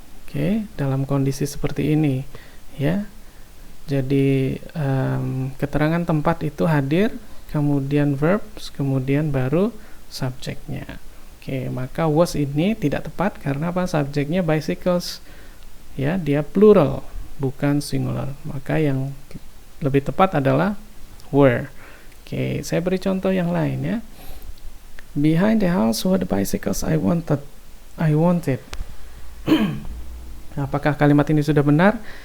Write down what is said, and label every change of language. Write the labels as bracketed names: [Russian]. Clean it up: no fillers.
[Indonesian] Oke, dalam kondisi seperti ini ya. Jadi keterangan tempat itu hadir, kemudian verbs, kemudian baru subjeknya. Oke, maka was ini tidak tepat karena apa? Subjeknya bicycles ya, dia plural bukan singular. Maka yang lebih tepat adalah were. Oke, saya beri contoh yang lain ya. [English] Behind the house were the bicycles I wanted. [Indonesian] Apakah kalimat ini sudah benar?